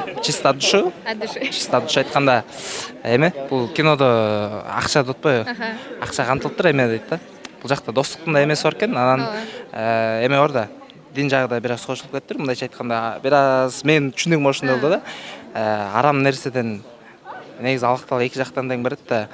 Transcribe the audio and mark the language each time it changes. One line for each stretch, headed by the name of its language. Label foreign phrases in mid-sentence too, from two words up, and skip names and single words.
Russian: Чисто от души. От души. Чисто от души
Kyrgyz: айтканда эме бул кинодо акча деп атпайбы? Акча камтылып тур эме дейт да. Бул жакта достуктун да эмеси бар экен. Анан эме бар да. Дин жагы да бир аз кошулуп кетти. Мындайча айтканда, бир аз мен түшүндүгүм ошондой болду да. Арам нерседен негизи алактал эки жактан тең берет да.